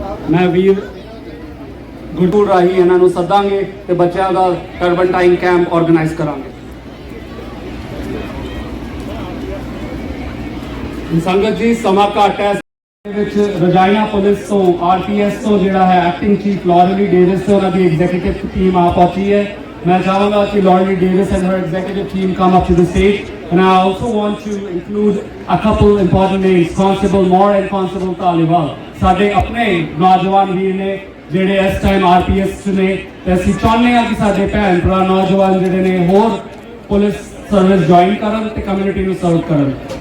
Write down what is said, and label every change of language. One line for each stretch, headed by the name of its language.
Punjabi: ਮੈਂ ਵੀਰ ਗੁਰਦੁਆਰਾ ਰਾਹੀਂ ਇਹਨਾਂ ਨੂੰ ਸੱਦਾਂਗੇ ਤੇ ਬੱਚਿਆਂ ਦਾ ਟਰਬਨਟਾਈਨ ਕੈਂਪ ਆਰਗੇਨਾਈਜ਼ ਕਰਾਂਗੇ। ਸੰਗਤ ਜੀ ਸਮਾਂ ਘੱਟ ਹੈ ਵਿੱਚ ਰਜਾਈਨਾ ਪੁਲਿਸ ਤੋਂ ਆਰਪੀਐਸ ਤੋਂ ਜਿਹੜਾ ਹੈ ਐਕਟਿੰਗ ਚੀਫ ਲੌਰਲੀ ਡੇਵਿਸ ਤੇ ਉਹਨਾਂ ਦੀ ਐਗਜ਼ੀਕਿਊਟਿਵ ਟੀਮ ਆ ਪਹੁੰਚੀ ਹੈ। ਮੈਂ ਚਾਹਾਂਗਾ ਕਿ
English: Lorelie Davis and her executive team come up to the stage, and I also want to include a couple important names, Constable Moore and Constable Taliban.
Punjabi: ਸਾਡੇ ਆਪਣੇ ਨੌਜਵਾਨ ਵੀਰ ਨੇ ਜਿਹੜੇ ਇਸ ਟਾਈਮ ਆਰਪੀਐਸ 'ਚ ਨੇ ਤੇ ਅਸੀਂ ਚਾਹੁੰਦੇ ਹਾਂ ਕਿ ਸਾਡੇ ਭੈਣ ਭਰਾ ਨੌਜਵਾਨ ਜਿਹੜੇ ਨੇ ਹੋਰ ਪੁਲਿਸ ਸਰਵਿਸ ਜੁਆਇਨ ਕਰਨ ਤੇ ਕਮਿਊਨਿਟੀ ਨੂੰ ਸਰਵ ਕਰਨ।